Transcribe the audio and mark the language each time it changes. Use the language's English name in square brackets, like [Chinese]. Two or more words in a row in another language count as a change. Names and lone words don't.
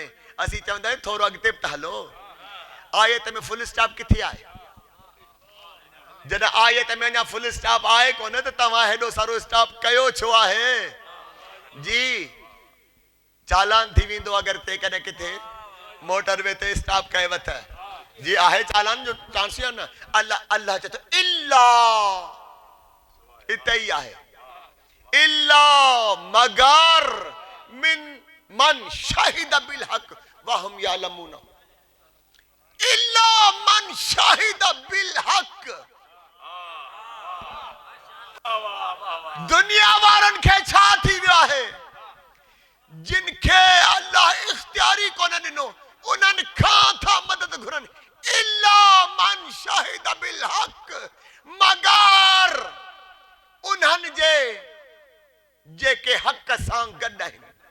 [Sindhi] असीं चवंदा आहियूं थोरो अॻिते बि त हलो, आयत में [English] full stop [Sindhi] किथे आहे, जॾहिं आयत में अञा [English] full stop [Sindhi] आहे कोन त तव्हां हेॾो सारो स्टॉप कयो छो आहे जी। चालान थी वेंदो अगरि ते कॾहिं किथे मोटरवे ते स्टॉप कयो वथ जी, आहे चालान जो चांस या न। अल्लाह अल्लाह चए थो इल्ला, हिते ई आहे, [Arabic] إلا مگر من من شهد بالحق وهم يعلمون، إلا من شهد بالحق. [Sindhi] दुनिया वारनि खे छा थी वियो आहे, जिनखे अल्लाह इख्तियारी कोन ॾिनो, उन्हनि खां था मदद घुरनि, [Arabic] إلا من شهد بالحق, [Sindhi] मगर उन्हनि जे जेके हक सां गॾु आहिनि,